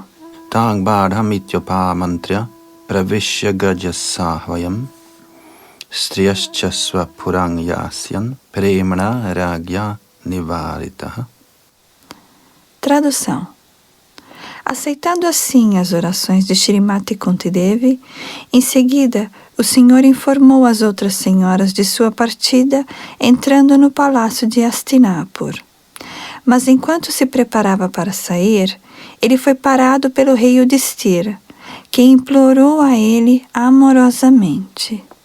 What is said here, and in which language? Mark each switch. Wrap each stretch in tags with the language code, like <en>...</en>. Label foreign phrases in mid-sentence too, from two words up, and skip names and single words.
<sa>तं बाधमित्युपामन्त्र्य प्रविश्य गजसाह्वयम् स्त्रियश्च स्वपुरं यास्यन् प्रेम्णा राज्ञा निवारितः.</sa> <pt>Tradução. Aceitando assim as orações de Shrimati Kuntidevi, em seguida o Senhor informou as outras senhoras de sua partida, entrando no palácio de Hastinapur. Mas enquanto se preparava para sair, ele foi parado pelo rei Yudhishthira, que implorou a ele amorosamente.</pt>